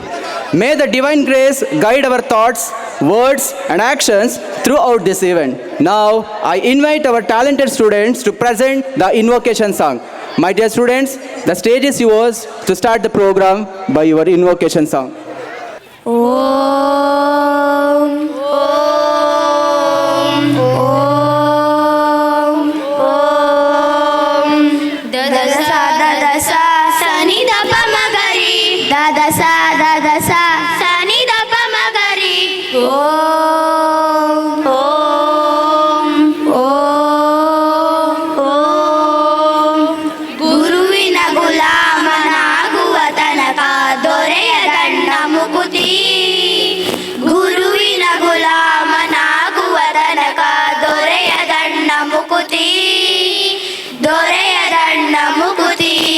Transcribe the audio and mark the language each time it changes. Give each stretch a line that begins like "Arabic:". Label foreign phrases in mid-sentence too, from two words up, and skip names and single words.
English: May the divine grace guide our thoughts, words, and actions throughout this event. Now, I invite our talented students to present the invocation song. My dear students, the stage is yours to start the program by your invocation song. Om, Om, Om, Om. Dadasa, dadasa, sani da pa magari. Dadasa, dadasa, sani da pa magari. Om, Om, Om, Om.
Kannada: ಗುರುವಿನ ಗುಲಾಮನಾಗುವ ತನಕ ದೊರೆಯ ದಂಡ ಮುಕುತಿ. ಗುರುವಿನ ಗುಲಾಮನಾಗುವ ತನಕ ದೊರೆಯ ದಂಡ ಮುಕುತಿ. ದೊರೆಯ ದಂಡ ಮುಕುತಿ.